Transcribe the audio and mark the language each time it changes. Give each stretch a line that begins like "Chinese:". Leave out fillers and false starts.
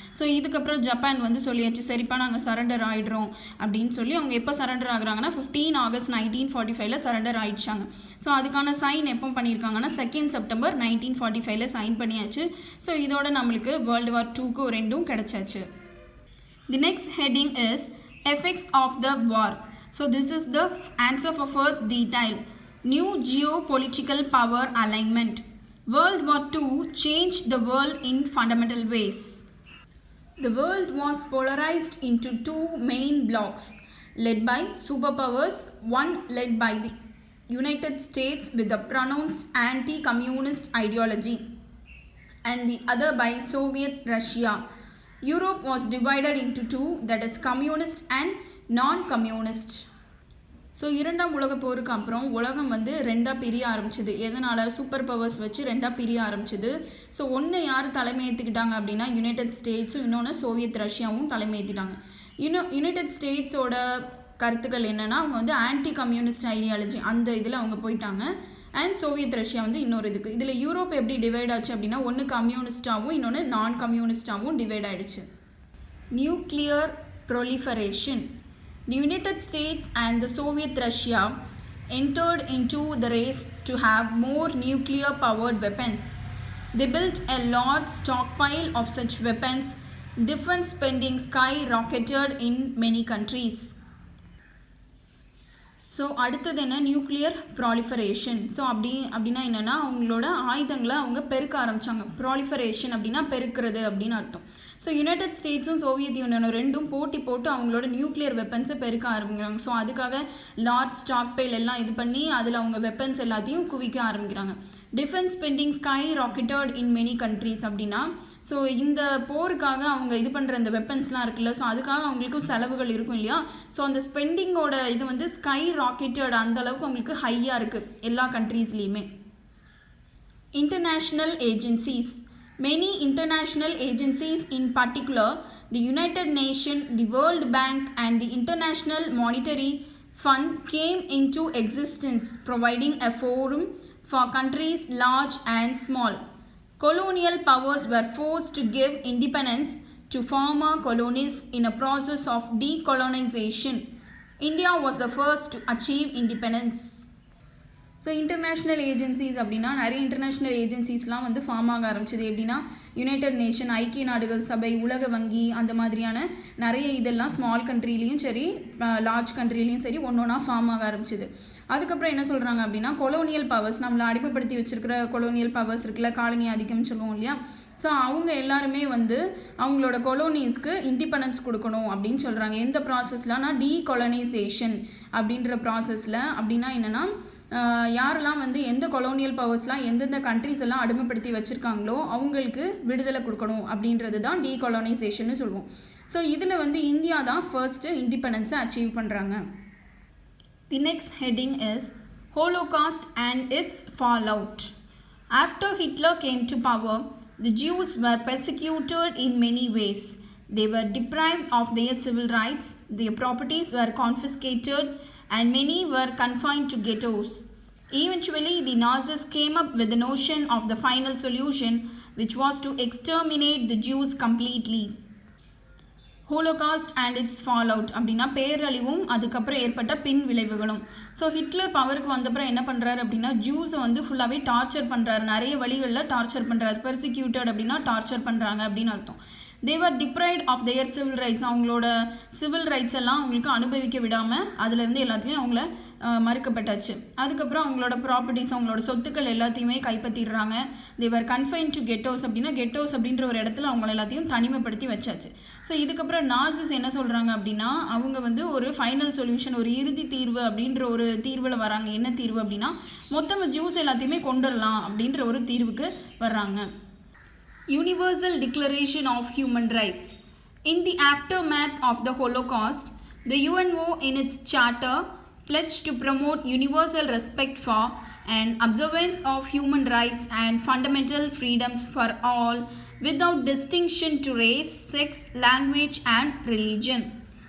Tamil: So இதுக்கப்புறம் Japan வந்து சொல்லியாச்சு, சரிப்பா நாங்கள் சரண்டர் ஆகிடுறோம் அப்படின்னு சொல்லி அவங்க எப்போ சரண்டர் ஆகுறாங்கன்னா 15 August 1945 சரண்டர் ஆகிடுச்சாங்க. ஸோ அதுக்கான சைன் எப்போ பண்ணியிருக்காங்கன்னா 2 September 1945 சைன் பண்ணியாச்சு. ஸோ இதோட நம்மளுக்கு World War IIக்கு ஒரு ரெண்டும் கிடச்சாச்சு.
English: The next heading is effects of the war. So this is the answer for first detail. New geopolitical power alignment. World War II changed the world in fundamental ways. The world was polarized into two main blocks led by superpowers, one led by the United States with a pronounced anti-communist ideology and the other by Soviet Russia. Europe was divided into two, that is communist and non-communist.
Tamil: So இரண்டாம் உலக போருக்கு அப்புறம் உலகம் வந்து ரெண்டாக பிரிய ஆரம்பிச்சிது. எதனால்? Super powers வச்சு ரெண்டாக பிரிய ஆரம்பிச்சிது. ஸோ ஒன்று யார் தலைமை ஏற்றுக்கிட்டாங்க அப்படின்னா யுனைடெட் ஸ்டேட்ஸும் இன்னொன்று சோவியத் ரஷ்யாவும் தலைமை ஏற்றிட்டாங்க. யுனைடெட் ஸ்டேட்ஸோட கருத்துக்கள் என்னென்னா அவங்க வந்து ஆன்டி கம்யூனிஸ்ட் ஐடியாலஜி அந்த இதில் அவங்க போயிட்டாங்க. அண்ட் சோவியத் ரஷ்யா வந்து இன்னொரு இதுக்கு. இதில் யூரோப் எப்படி டிவைட் ஆச்சு அப்படின்னா ஒன்று கம்யூனிஸ்டாகவும் இன்னொன்று நான் கம்யூனிஸ்டாகவும் டிவைட் ஆகிடுச்சு.
English: Nuclear proliferation. The United States and the Soviet Russia entered into the race to have more nuclear powered weapons. They built a large stockpile of such weapons. Defense spending skyrocketed in many countries.
Tamil: So அடுத்தது என்ன? Nuclear proliferation. So அப்படின்னா என்னென்னா அவங்களோட ஆயுதங்களை அவங்க பெருக்க ஆரம்பித்தாங்க. Proliferation அப்படின்னா பெருக்கிறது அப்படின்னு அர்த்தம். ஸோ யுனைடெட் ஸ்டேட்ஸும் சோவியத் யூனியனும் ரெண்டும் போட்டி போட்டு அவங்களோட நியூக்ளியர் வெப்பன்ஸை பெருக்க ஆரம்பிக்கிறாங்க. ஸோ அதுக்காக லார்ஜ் ஸ்டாக் பைல் எல்லாம் இது பண்ணி அதில் அவங்க வெப்பன்ஸ் எல்லாத்தையும் குவிக்க ஆரம்பிக்கிறாங்க.
English: defence spending skyrocketed in many countries
Tamil: அப்படின்னா ஸோ இந்த போருக்காக அவங்க இது பண்ணுற இந்த வெப்பன்ஸ்லாம் இருக்குல்ல, ஸோ அதுக்காக அவங்களுக்கும் செலவுகள் இருக்கும் இல்லையா. ஸோ அந்த ஸ்பெண்டிங்கோட இது வந்து ஸ்கை ராக்கெட்டட் அந்த அளவுக்கு அவங்களுக்கு ஹையாக இருக்குது எல்லா கண்ட்ரீஸ்லேயுமே.
English: International agencies. Many international agencies, in particular the United Nations, the World Bank and the International Monetary Fund came into existence, providing a forum for countries large and small. Colonial powers were forced to give independence to former colonies in a process of decolonization. India was the first to achieve independence.
Tamil: So international agencies அப்படின்னா நிறைய international ஏஜென்சிஸ்லாம் வந்து form ஆக ஆரம்பிச்சது. எப்படின்னா United nation, ஐக்கிய நாடுகள் சபை, உலக வங்கி, அந்த மாதிரியான நிறைய இதெல்லாம் ஸ்மால் கண்ட்ரிலையும் சரி லார்ஜ் கண்ட்ரிலையும் சரி ஒன்று ஒன்றா ஃபார்ம் ஆக ஆரம்பிச்சிது. அதுக்கப்புறம் என்ன சொல்கிறாங்க அப்படின்னா கொலோனியல் பவர்ஸ், நம்மளை அடிமைப்படுத்தி வச்சுருக்கிற கொலோனியல் பவர்ஸ் இருக்குல்ல, காலனி ஆதிக்கம்னு சொல்லுவோம் இல்லையா. ஸோ அவங்க எல்லாருமே வந்து அவங்களோட கொலோனிஸ்க்கு இண்டிபெண்டன்ஸ் கொடுக்கணும் அப்படின்னு சொல்கிறாங்க. எந்த ப்ராசஸ்லனா டீகொலனைசேஷன் அப்படின்ற ப்ராசஸில். அப்படின்னா என்னென்னா யாரெல்லாம் வந்து எந்த கொலோனியல் பவர்ஸ்லாம் எந்தெந்த கண்ட்ரிஸ் எல்லாம் அடிமைப்படுத்தி வச்சுருக்காங்களோ அவங்களுக்கு விடுதலை கொடுக்கணும் அப்படின்றது தான் டீகொலனைசேஷன்னு சொல்லுவோம். ஸோ இதில் வந்து இந்தியா தான் ஃபர்ஸ்ட்டு இண்டிபெண்டன்ஸை அச்சீவ் பண்ணுறாங்க.
English: The next heading is Holocaust and its fallout. After Hitler came to power, the Jews were persecuted in many ways. They were deprived of their civil rights, their properties were confiscated, and many were confined to ghettos. Eventually, the Nazis came up with the notion of the final solution, which was to exterminate the Jews completely. Holocaust and its fallout
Tamil: அப்படின்னா பேரழிவும் அதுக்கப்புறம் ஏற்பட்ட பின் விளைவுகளும். So Hitler பவருக்கு வந்தப்புறம் என்ன பண்ணுறாரு அப்படின்னா ஜூஸை வந்து ஃபுல்லாகவே டார்ச்சர் பண்ணுறாரு. நிறைய வழிகளில் டார்ச்சர் பண்ணுறாரு. பெர்சிக்யூட்டட் அப்படின்னா டார்ச்சர் பண்ணுறாங்க அப்படின்னு அர்த்தம்.
English: They were deprived of their civil rights.
Tamil: அவங்களோட சிவில் ரைட்ஸ் எல்லாம் அவங்களுக்கு அனுபவிக்க விடாமல் அதுலேருந்து எல்லாத்துலேயும் அவங்கள மறுக்கப்பட்டாச்சு. அதுக்கப்புறம் அவங்களோட ப்ராப்பர்ட்டிஸ், அவங்களோட சொத்துக்கள் எல்லாத்தையுமே கைப்பற்றிடுறாங்க.
English: they were confine to ghettos
Tamil: அப்படின்னா கெட்டோஸ் அப்படின்ற ஒரு இடத்துல அவங்கள எல்லாத்தையும் தனிமைப்படுத்தி வச்சாச்சு. ஸோ இதுக்கப்புறம் நாசிஸ் என்ன சொல்கிறாங்க அப்படின்னா அவங்க வந்து ஒரு ஃபைனல் சொல்யூஷன், ஒரு இறுதி தீர்வு அப்படின்ற ஒரு தீர்வில் வராங்க. என்ன தீர்வு அப்படின்னா மொத்தம் ஜூஸ் எல்லாத்தையுமே கொண்டுடலாம் அப்படின்ற ஒரு தீர்வுக்கு வர்றாங்க.
English: Universal Declaration of Human Rights. In the aftermath of the Holocaust, the UNO in its charter pledged to promote universal respect for and observance of human rights and fundamental freedoms for all without distinction to race, sex, language and religion.